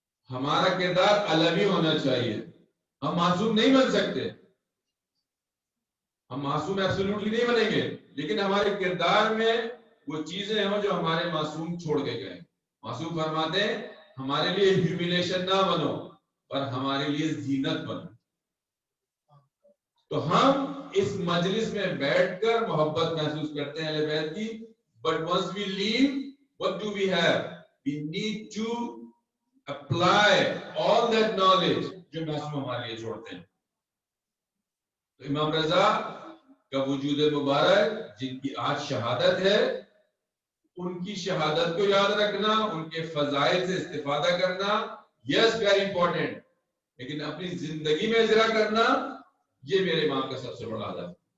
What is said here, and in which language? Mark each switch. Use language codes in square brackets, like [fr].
[ur] ہمارا کردار علوی ہونا چاہیے. ہم معصوم نہیں بن سکتے، ہم معصوم ایبسولوٹلی نہیں بنیں گے، لیکن ہمارے کردار میں وہ چیزیں ہیں جو ہمارے معصوم چھوڑ کے گئے. معصوم فرماتے ہیں ہمارے لیے ہیوملیشن نہ بنو، پر ہمارے لیے زینت بنو. تو ہم اس مجلس میں بیٹھ کر محبت محسوس کرتے ہیں اہل بیت کی. [en] But once we leave, what do we have? We need to apply all that knowledge [ur] جو معصوم ہمارے لیے چھوڑتے ہیں. تو امام رضا کا وجود مبارک جن کی آج شہادت ہے، ان کی شہادت کو یاد رکھنا، ان کے فضائل سے استفادہ کرنا، یس ویری امپورٹنٹ، لیکن اپنی زندگی میں اجرا کرنا یہ میرے امام کا سب سے بڑا ہدف.